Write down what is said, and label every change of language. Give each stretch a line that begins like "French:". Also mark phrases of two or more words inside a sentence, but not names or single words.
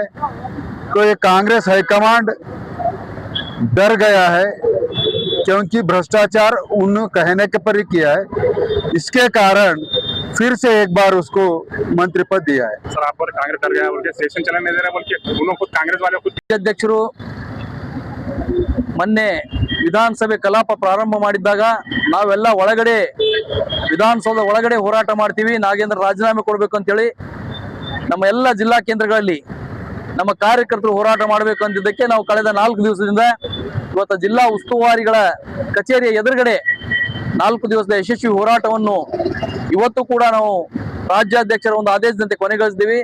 Hindi: तो ये कांग्रेस हाईकमांड डर गया है क्योंकि भ्रष्टाचार उन कहने के पर ही किया है, इसके कारण फिर से एक बार उसको मंत्री पद दिया है। सर आप पर कांग्रेस डर गया बोल के सेशन चलने नहीं दे रहा बोल के उन्होंने खुद कांग्रेस वाले खुद
Kannada: ಅಧ್ಯಕ್ಷರು ಮೊನ್ನೆ ವಿಧಾನಸಭೆ ಕಲಾಪ ಪ್ರಾರಂಭ ಮಾಡಿದ್ದಾಗ ನಾವೆಲ್ಲ ಒಳಗಡೆ ವಿಧಾನಸೌಧ ಒಳಗಡೆ ಹೋರಾಟ ಮಾಡ್ತೀವಿ, ನಾಗೇಂದ್ರ ರಾಜೀನಾಮೆ ಕೊಡಬೇಕು ಅಂತೇಳಿ ನಮ್ಮ ಎಲ್ಲ ಜಿಲ್ಲಾ ಕೇಂದ್ರಗಳಲ್ಲಿ ನಮ್ಮ ಕಾರ್ಯಕರ್ತರು ಹೋರಾಟ ಮಾಡಬೇಕು ಅಂತಿದ್ದಕ್ಕೆ ನಾವು ಕಳೆದ 4 ದಿವಸದಿಂದ ಇವತ್ತು ಜಿಲ್ಲಾ ಉಸ್ತುವಾರಿಗಳ ಕಚೇರಿಯ ಎದುರುಗಡೆ 4 ದಿವಸದ ಯಶಸ್ವಿ ಹೋರಾಟವನ್ನು ಇವತ್ತು ಕೂಡ ನಾವು ರಾಜ್ಯಾಧ್ಯಕ್ಷರ ಒಂದು ಆದೇಶದಂತೆ ಕೊನೆಗೊಳಿಸಿದ್ದೀವಿ.